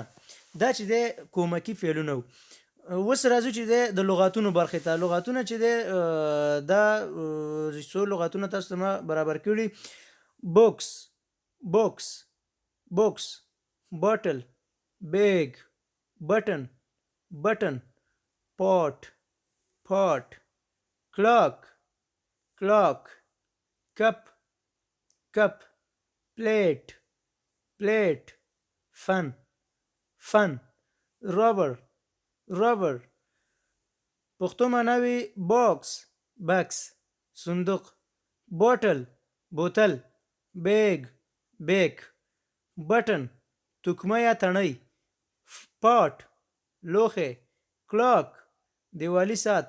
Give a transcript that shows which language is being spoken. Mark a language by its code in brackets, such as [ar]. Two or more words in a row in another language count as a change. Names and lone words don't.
[ps] دا چې دی کومکي فعلونه وو. اوس راځو چې دی د لغاتونو برخې ته. لغاتونه چې دی دا څو لغاتونه تاسو ته ما برابر کړي: [en] box bottle bag button pot clock cup plate fun rubber [ps] پښتو معناوي [en] box [ps] صندوق، بوتل بیگ [en] button [ps] تکمه یا تڼۍ. پاټ لوښی. کلاک دیوالي ساعت.